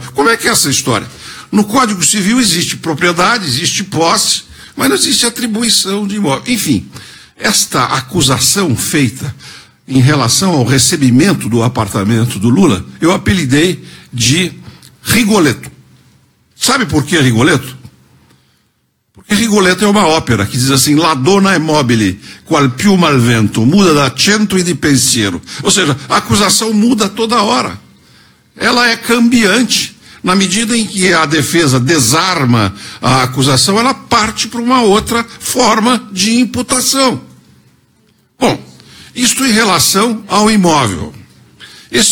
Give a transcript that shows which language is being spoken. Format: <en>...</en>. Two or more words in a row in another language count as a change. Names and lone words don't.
<pt>Como é que é essa história? No Código Civil existe propriedade, existe posse, mas não existe atribuição de imóvel. Enfim, esta acusação feita em relação ao recebimento do apartamento do Lula, eu apelidei de Rigoletto. Sabe por que Rigoletto? Porque Rigoletto é uma ópera que diz assim,</pt> <it>La donna è mobile, qual più malvento, muda d'accento e di pensiero.</it> <pt>Ou seja, a acusação muda toda hora. Ela é cambiante. Na medida em que a defesa desarma a acusação, ela parte para uma outra forma de imputação. Bom, isto em relação ao imóvel.</pt>